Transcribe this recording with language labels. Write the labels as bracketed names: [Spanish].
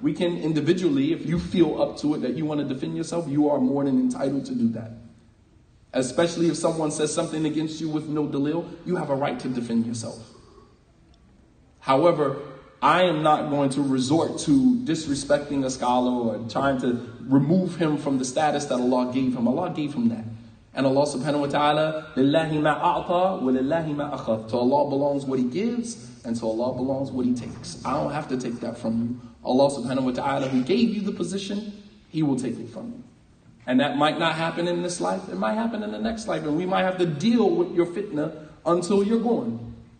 [English] We can individually, if you feel up to it that you want to defend yourself, you are more than entitled to do that. Especially if someone says something against you with no dalil, you have a right to defend yourself. However, I am not going to resort to disrespecting a scholar or trying to remove him from the status that Allah gave him. Allah gave him that. [Arabic] And Allah subhanahu wa ta'ala, لِلَّهِ مَا أَعْطَى وَلِلَّهِ مَا أَخَذْ. [English] To Allah belongs what he gives, and to Allah belongs what he takes. I don't have to take that from you. Allah subhanahu wa ta'ala, who gave you the position, he will take it from you. And that might not happen in this life. It might happen in the next life. And we might have to deal with your fitna until you're gone.